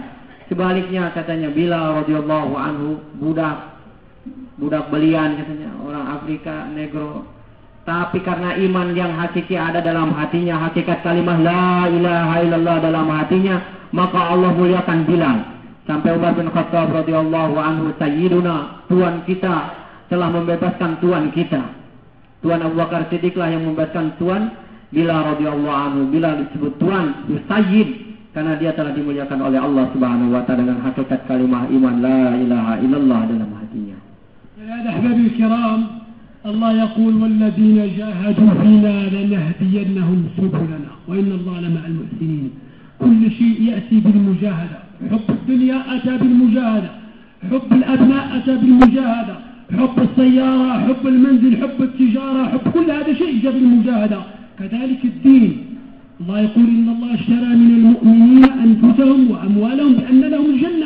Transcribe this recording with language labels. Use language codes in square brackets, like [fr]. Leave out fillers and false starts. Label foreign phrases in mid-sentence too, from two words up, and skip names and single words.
[id] Sebaliknya katanya Bilal [ar] رضي الله عنه, [id] budak belian katanya, orang Afrika, negro, tapi karena iman yang hakiki ada dalam hatinya, hakikat kalimat [ar] لا إله إلا الله [id] dalam hatinya, maka Allah muliakan Bilal. Sampai Umar bin Khattab [ar] رضي الله عنه, [id] sayyiduna, tuan kita telah membebaskan tuan kita. Tuan Abu Bakar Siddiq lah yang membebaskan tuan Bilal [ar] رضي الله عنه. [id] Bilal disebut tuan, sayyid, karena dia telah dimuliakan oleh Allah [ar] سبحانه وتعالى [id] dengan hakikat kalimat iman [ar] لا إله إلا الله [id] dalam hatinya. [ar] يا أحبابي كرام، الله يقول والذين جاهدوا فينا لنهدينهم سبلنا وإن الله لمع المحسنين. كل شيء يأتي بالمجاهدة. حب الدنيا أتى بالمجاهدة، حب الأبناء أتى بالمجاهدة، حب السيارة، حب المنزل، حب التجارة، حب كل هذا شيء جاء بالمجاهدة. كذلك الدين، الله يقول إن الله اشترى من المؤمنين أنفسهم وأموالهم بأن لهم الجنة.